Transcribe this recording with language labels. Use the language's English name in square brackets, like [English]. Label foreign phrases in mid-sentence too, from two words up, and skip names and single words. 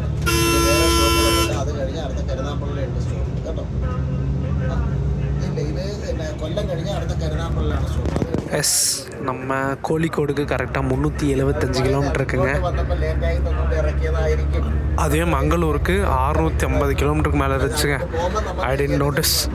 [Malayalam] ഇത് വേറെ സ്റ്റോപ്പുള്ള, അത് കഴിഞ്ഞ് അടുത്ത കരുനാപ്പള്ളിയുണ്ട് സ്റ്റോപ്പ് കേട്ടോ. കൊല്ലം കഴിഞ്ഞ് അടുത്ത കരുനാപ്പള്ളിയാണ് സ്റ്റോപ്പ്. [Tamil] எஸ், நம்ம கோழிக்கோடுக்கு கரெக்டாக 375 கிலோமீட்டர் இருக்குங்க. அதுவே மங்களூருக்கு 650 கிலோமீட்டருக்கு மேலே இருந்துச்சுங்க. [English] I didn't notice.